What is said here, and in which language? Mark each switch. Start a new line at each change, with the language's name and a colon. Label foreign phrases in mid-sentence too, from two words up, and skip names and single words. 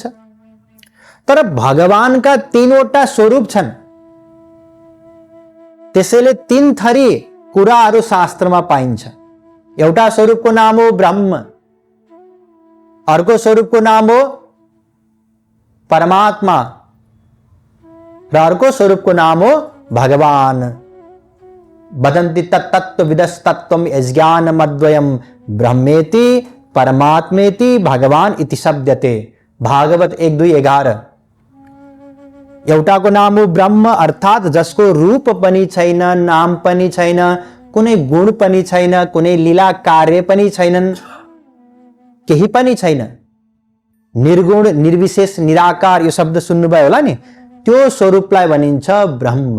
Nepali: तर भगवानका तीनवटा स्वरूप छन्, त्यसैले तीन थरी कुराहरू शास्त्रमा पाइन्छ। एउटा स्वरूपको नाम हो ब्रह्म, अर्को स्वरूपको नाम हो परमात्मा र अर्को स्वरूपको नाम हो भगवान।
Sanskrit: वदन्ति तत्तत्त्वविदस्तत्त्वम् यज्ञानमद्वयम् ब्रह्मेति परमात्मेति भगवान इति शब्दते।
Nepali: भागवत 1:2-11। एउटाको नाम हो ब्रह्म, अर्थात जसको रूप पनि छैन, नाम पनि छैन, कुनै गुण पनि छैन, कुनै लीला कार्य पनि छैनन्, केही पनि छैन, निर्गुण निर्विशेष निराकार, यो शब्द सुन्नुभयो होला नि, त्यो स्वरूपलाई भनिन्छ ब्रह्म।